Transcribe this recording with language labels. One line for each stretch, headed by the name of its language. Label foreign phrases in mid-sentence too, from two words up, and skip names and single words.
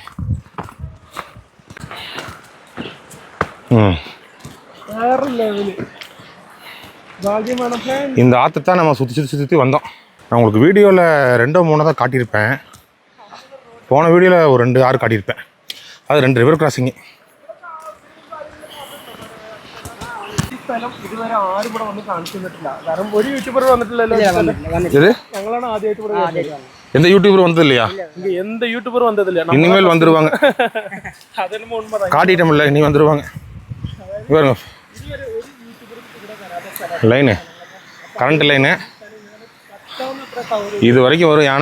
Tamil: இந்த ஆற்றை தான் நம்ம சுற்றி வந்தோம். நான் உங்களுக்கு வீடியோவில் 2-3 தான் காட்டியிருப்பேன். போன வீடியோவில் ஒரு 2 ஆறு காட்டியிருப்பேன். அது 2
English: river crossing.
Malayalam: സ്ഥലം ഇതുവരെ ആരും ഇവിടെ വന്ന് കാണിച്ചു തന്നിട്ടില്ല. കാരണം ഒരു യൂട്യൂബർ വന്നിട്ടില്ലല്ലോ.
Tamil: இது
Malayalam: ഞങ്ങളാണ് ആദ്യമായിട്ട് ഇവിടെ വരുന്നത്.
Tamil: எந்த யூடியூபர் வந்தது இல்லையா? இங்க எந்த யூடியூபர் வந்ததில்ல. இனிமேல் வந்துருவாங்க. அது என்னமோ உண்மைதான். காட்டிட்டோம்ல, இனி வந்துருவாங்க. பாருங்க லைனு,
English: current line
Tamil: இது வரைக்கும் வரும் யானை.